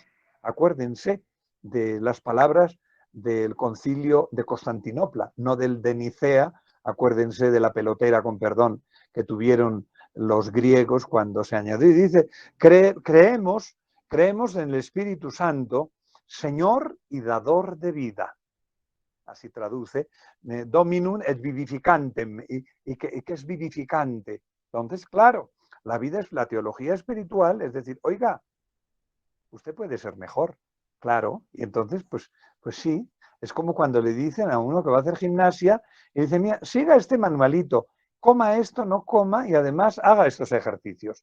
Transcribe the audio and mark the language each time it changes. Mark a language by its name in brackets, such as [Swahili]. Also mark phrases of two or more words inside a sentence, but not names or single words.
[Spanish] Acuérdense de las palabras del Concilio de Constantinopla, no del de Nicea. Acuérdense de la pelotera, con perdón, que tuvieron los griegos cuando se añadió. Dice, creemos en el Espíritu Santo, Señor y dador de vida. Así traduce, [Latin] dominum et vivificantem. [Spanish] ¿Y qué es vivificante? Entonces, claro, la vida es la teología espiritual, es decir, oiga, usted puede ser mejor, claro. Y entonces, pues sí, es como cuando le dicen a uno que va a hacer gimnasia y dice, mira, siga este manualito, coma esto, no coma y además haga estos ejercicios.